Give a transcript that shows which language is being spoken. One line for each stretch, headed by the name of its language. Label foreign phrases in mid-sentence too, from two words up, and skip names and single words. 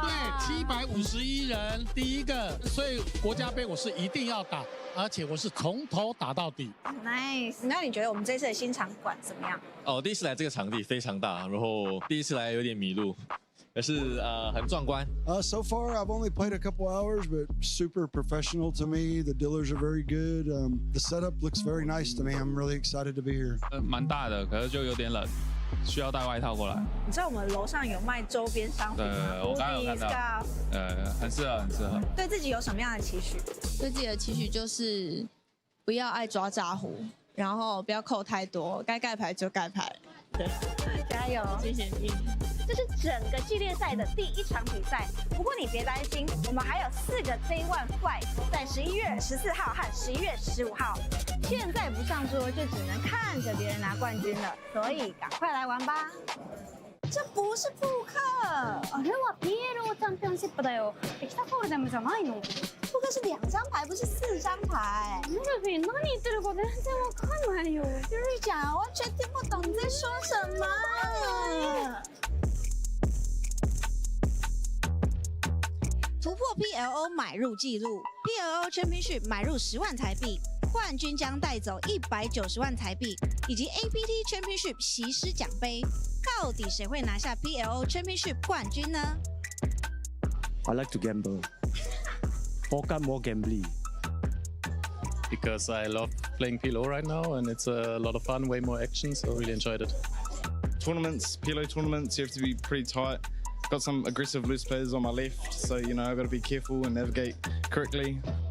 Chinese: 对，751人第一个，所以国家杯我是一定要打，而且我是从头打到底。 Nice。那你觉得我们这次的新场馆怎么样？哦，第一次来这个场地非常大，然后第一次来有点迷路。可是很壮观。
English: So far, I've only played a couple hours, but super professional to me. The dealers are very good. The setup looks very nice to me. I'm really excited to be here.
Chinese: 蛮大的，可是就有点冷，需要带外套过来。你知道我们楼上有卖周边商品吗？对，我刚刚有看到。很适合，很适合。对自己有什么样的期许？对自己的期许就是不要爱抓炸胡，然后不要扣太多，该盖牌就盖牌。对，加油！谢谢你。这是整个系列赛的第一场比赛，不过你别担心，我们还有4个
English: Day One Flight，
Chinese: 在11月14号和11月15号。现在不上桌，就只能看着别人拿冠军了，所以赶快来玩吧！这不是扑克，
Japanese: あれは PLO チャンピオンシップだよ。エキサホールデムじゃないの？
Chinese: 扑克是2张牌，不是4张牌。
Japanese: ルフィ、何言ってるか全然わかんないよ。
Chinese: 瑞讲完全听不懂你在说什么。突破 PLO 买入纪录 ，PLO Championship 买入10万台币，冠军将带走190万台币，以及 APT Championship 席师奖杯。到底谁会拿下 PLO Championship 冠军呢
English: I like to gamble. Poker more gambling. Because I love playing PLO right now and it's a lot of fun, way more action, so really enjoyed it. Tournaments, PLO tournaments, you have to be pretty tight. Got some aggressive loose players on my left, so you know I've got to be careful and navigate correctly.